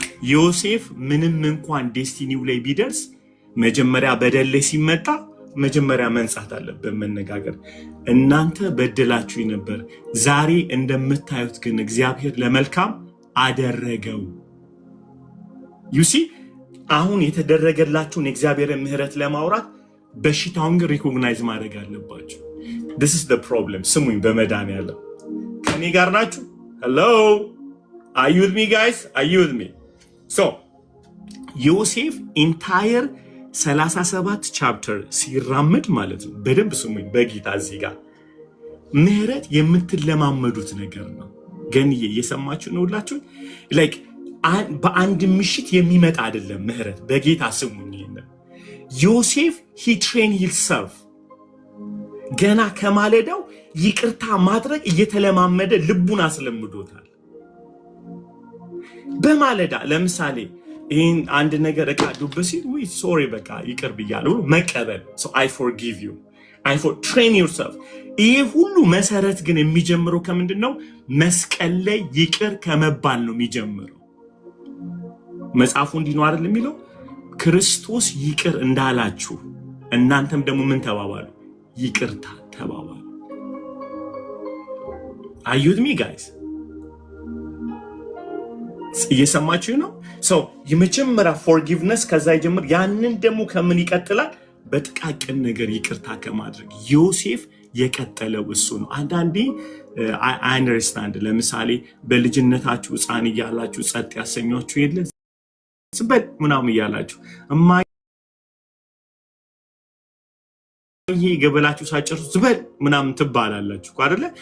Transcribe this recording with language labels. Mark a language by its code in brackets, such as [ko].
[am] ዮሴፍ ምንም እንኳን ዴስቲኒው ላይ ቢደርስ መጀመሪያ በደል ላይ ሲመጣ መጀመሪያ መንጻት አለበት መነጋገር። እናንተ በደላችሁ ነበር፣ ዛሬ እንደምታዩት ግን እግዚአብሔር ለመልካም አደረገው። ዩሲ አሁን የተደረገላችሁን የእግዚአብሔርን ምህረት ለማውራት በሽታውን ግን ሪኮግናይዝ ማድረግ አለባችሁ። [en] this is the problem። [am] ስሙኝ በመድኃኒዓለም ከኔ ጋር ናችሁ? [en] hello, are you with me guys? Are you with me? [am] So ዮሴፍ ኢንታየር 37 ቻፕተር ሲራመድ ማለት ነው። በደንብ ስሙኝ በጌታ እዚህ ጋር ምህረት የምትለማመዱት ነገር ነው። ገንዬ እየሰማችሁ ነው ሁላችሁ? ላይክ በአንድ ምሽት የሚመጣ አይደለም ምህረት። በጌታ ስሙኝ። ዮሴፍ [en] he trained himself [am] ገና ከማለዳው ይቅርታ ማድረግ እየተለማመደ ልቡን አስለምዶታል። በማለዳ ለምሳሌ ይህን አንድ ነገር እቃ ዱብ ሲል ወይ ሶሪ በቃ ይቅር ብያለሁ መቀበል። [en] so I forgive you, train yourself። [am] ይህ ሁሉ መሰረት ግን የሚጀምረው ከምንድን ነው? መስቀል ላይ ይቅር ከመባል ነው የሚጀምረው። መጽሐፉ እንዲህ ነው አይደል የሚለው? ክርስቶስ ይቅር እንዳላችሁ እናንተም ደግሞ ምን ተባባሉ? ይቅርታ ተባባሉ። [en] Are you with me guys? [am] እየሰማችሁ ነው? ሰው የመጀመሪያ forgiveness ከዛ ይጀምር። ያንን ደግሞ ከምን ይቀጥላል? በጥቃቅን ነገር ይቅርታ ከማድረግ ዮሴፍ የቀጠለው እሱ ነው። አንዳንዴ [en] I understand [am] ለምሳሌ በልጅነታችሁ ሕፃን እያላችሁ ጸጥ ያሰኛችሁ የለ ስበል ምናምን እያላችሁ ይሄ ገበላችሁ ሳጨርሱ ዝበል ምናምን ትባላላችሁ አይደለ?